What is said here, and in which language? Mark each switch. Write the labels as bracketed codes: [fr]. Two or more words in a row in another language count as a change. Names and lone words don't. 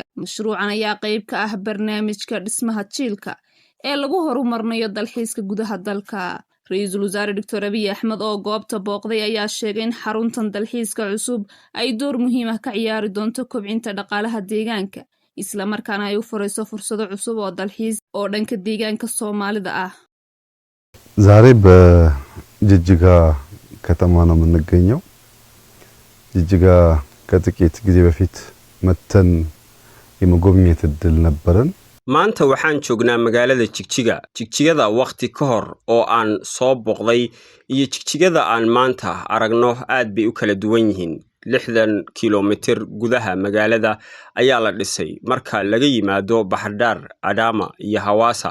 [so] Mashruucan ayaa qayb ka ah barnaamijka dhismaha jiilka ee lagu horumarinayo dalxiiska gudaha dalka. Ra'iisul Wasaare Dr. Abiy Ahmed oo goobta booqday ayaa sheegay in xaruntan dalxiiska cusub ay door muhiim ah ka ciyaari doonto kobcinta dhaqaalaha deegaanka, isla markaana ay u furayso fursado cusub oo dalxiis oo dhanka deegaanka Soomaalida ah. [am] ዛሬ በጅጅጋ ከተማ ነው የምንገኘው። ጅጅጋ ከጥቂት ጊዜ በፊት መተን የመጎብኘት እድል ነበረን። [so] maanta waxaan joognaa magaalada Jigjigada waqti ka hor oo aan soo boqday iyo Jigjigada aan maanta aragno aad bay u kala duwan yihiin. 60 kiiloomitir gudaha magaalada ayaa la dhisay marka laga yimaado Bahardar, Adama iyo Hawassa.